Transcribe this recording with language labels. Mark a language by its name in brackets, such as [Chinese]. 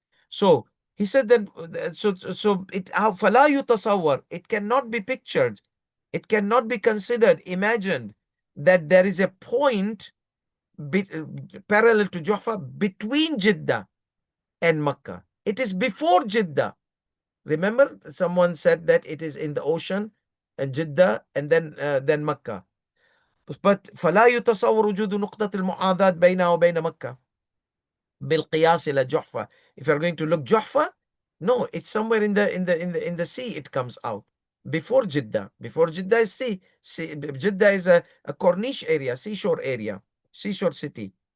[English] So he said that [Arabic] فلا يتصور, [English] it cannot be pictured, it cannot be considered, imagined that there is a point parallel to Juhfa between Jeddah and Makkah. It is before Jeddah. Remember, someone said that it is in the ocean and Jeddah and then Makkah. [Arabic] But فلا يتصور وجود نقطة المعاذاة بينها وبين مكة بالقياس إلى جحفة. [English] If you're going to look Juhfa, no, it's somewhere in the sea. It comes out before Jeddah. Before Jeddah is sea. Jeddah is a Corniche area, seashore area, seashore city.